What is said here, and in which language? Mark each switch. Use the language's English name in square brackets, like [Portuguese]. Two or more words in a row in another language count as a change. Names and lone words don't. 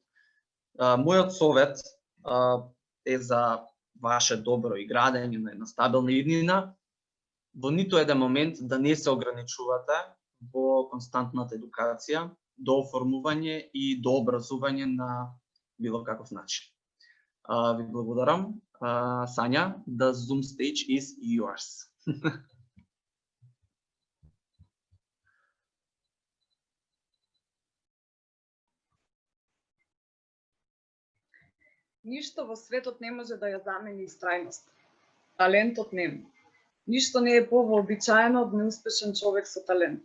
[Macedonian] Мојот совет е за ваше добро и градење на една стабилна иднина, во ниту еден момент да не се ограничувате во константната едукација, до оформување и до образување на било каков начин. Ви благодарам. Сања, [English] the Zoom stage is yours. [Macedonian] Ништо во светот не може да ја замени истрајност. Талентот нема. Ништо не е повообичаено од неуспешен човек со талент.